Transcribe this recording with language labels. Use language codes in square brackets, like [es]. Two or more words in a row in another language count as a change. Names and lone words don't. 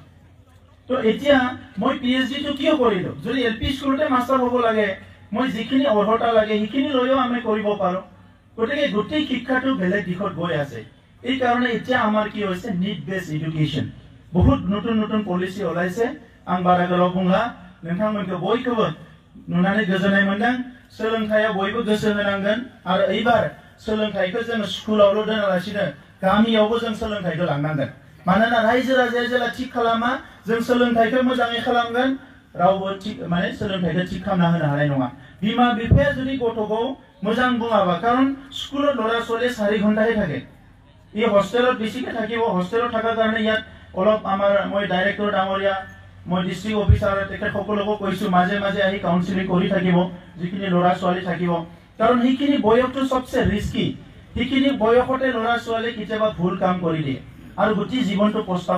[as] তো এতিয়া মই পিএইচডি টো কিয় কৰিলো যদি এলপি স্কুলতে মাস্টাৰ হ'ব লাগে মই যিখিনি অৰ্হতা লাগে সেইখিনি লৈও আমি কৰিব পাৰো গতিকে গোটেই শিক্ষাটো বেলেগ দিশত গৈ আছে এই কাৰণে এতিয়া আমাৰ কি হৈছে [en] need base education [as] বহুত নতুন নতুন পলিসি ওলাইছে [brx] आं बारा गोलाव बुंला नोंथांमोनखौ बयखौबो नुनानै गोजोननाय मोनदों सोलोंथायाव बयबो गोसो होनांगोन आरो एबार सोलोंथायखौ जों स्कुलावल' दोनालासिनो गामियावबो जों सोलोंथायखौ लांनांगोन मानोना रायजो राजाया जेला थिक खालामा जों सोलोंथायखौ मोजाङै खालामगोन रावबो थिक माने सोलोंथायखौ थिक खालामना होनो हानाय नङा बिमा बिफाया जुदि गथ'खौ मोजां बुङाबा कारण स्कुलाव लरा [as] ছোৱালী 4 ঘণ্টাহে থাকে এই হোস্টেলত বেছিকে থাকিব হোস্টেলত থাকাৰ কাৰণে ইয়াত অলপ আমাৰ মই ডাইৰেক্টৰ ডাঙৰীয়া মই [en] district officer [as] তেখেত সকলোকো কৈছো মাজে মাজে আহি কাউন্সিলিং কৰি থাকিব যিখিনি লৰা ছোৱালী থাকিব কাৰণ সেইখিনি বয়সটো সবচে ৰিস্কি সেইখিনি বয়সতে লৰা ছোৱালী কিবা ভুল কাম কৰি দিয়ে আৰু গোটেই জীৱনটো পস্তাব